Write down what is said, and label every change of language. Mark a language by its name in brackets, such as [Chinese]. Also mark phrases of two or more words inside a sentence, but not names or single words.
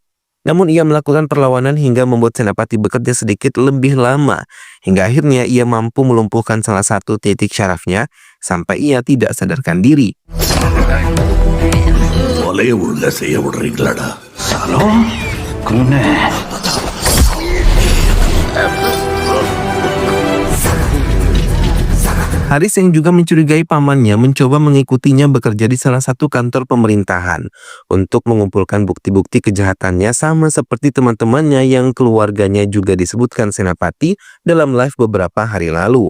[Indonesian] Namun ia melakukan perlawanan hingga membuat Senapati bekerja sedikit lebih lama. Hingga akhirnya ia mampu melumpuhkan salah satu titik syarafnya sampai ia tidak sadarkan diri. [Tamil] ஒலைய உள்ள செய்ய விடுறீங்களாடா சாலோ. [Indonesian] Haris yang juga mencurigai pamannya mencoba mengikutinya bekerja di salah satu kantor pemerintahan untuk mengumpulkan bukti-bukti kejahatannya sama seperti teman-temannya yang keluarganya juga disebutkan Senapati dalam live beberapa hari lalu.